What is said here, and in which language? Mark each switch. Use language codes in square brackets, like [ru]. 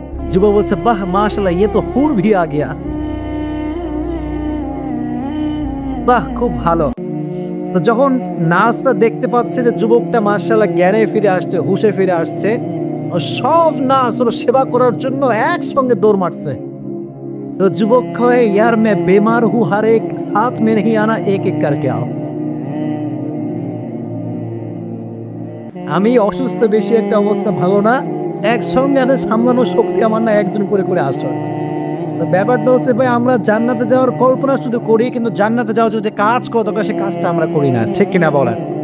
[bn] যুবক বলছে, বাহ মাশাআল্লাহ, [hi] ये तो [bn] হুর [hi] भी आ गया। [bn] বাহ, খুব ভালো। তো যখন নার্সটা দেখতে পাচ্ছে যে যুবকটা মাশাআল্লাহ জ্ঞানে ফিরে আসছে, হুশে ফিরে আসছে, সব নার্স ওর সেবা করার জন্য একসঙ্গে দৌড় মারছে। তো যুবক কয়ে, [hi] यार मैं बीमार हूं, हर एक साथ में नहीं आना, एक एक करके आओ। [bn] আমি অসুস্থ, বেশি একটা অবস্থা ভালো না, একসঙ্গে আরে সামলানোর শক্তি আমার না, একজন করে করে আসো। তো ব্যাপারটা হচ্ছে ভাই, আমরা জান্নাতে যাওয়ার কল্পনা শুধু করি, কিন্তু জান্নাতে যাওয়ার জন্য যে কাজ করা দরকার সে কাজটা আমরা করি না, ঠিক কিনা বলেন?